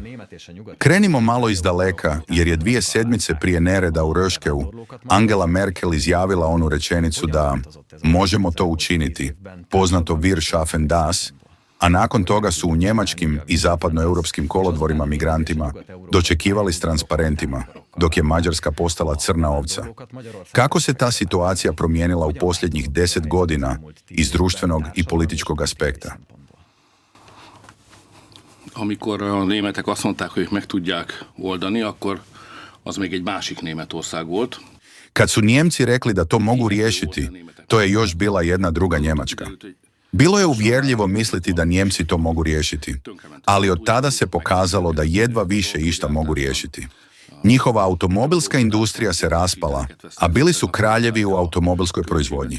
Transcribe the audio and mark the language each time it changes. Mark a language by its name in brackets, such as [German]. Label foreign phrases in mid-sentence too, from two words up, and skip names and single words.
[Croatian] Krenimo malo iz daleka, jer je 2 sedmice prije nereda u Röškeu Angela Merkel izjavila onu rečenicu da možemo to učiniti, poznato [German] Wir schaffen das, [Croatian] a nakon toga su u njemačkim i zapadnoeuropskim kolodvorima migrantima dočekivali s transparentima, dok je Mađarska postala crna ovca. Kako se ta situacija promijenila u posljednjih 10 godina iz društvenog i političkog aspekta? [Hungarian] Amikor a németek azt mondták, hogy meg tudják oldani, akkor az még egy másik Németország volt. [Croatian] Kad su Nijemci rekli da to mogu riješiti, to je još bila jedna druga Njemačka. Bilo je uvjerljivo misliti da Nijemci to mogu riješiti, ali od tada se pokazalo da jedva više išta mogu riješiti. Njihova automobilska industrija se raspala, a bili su kraljevi u automobilskoj proizvodnji.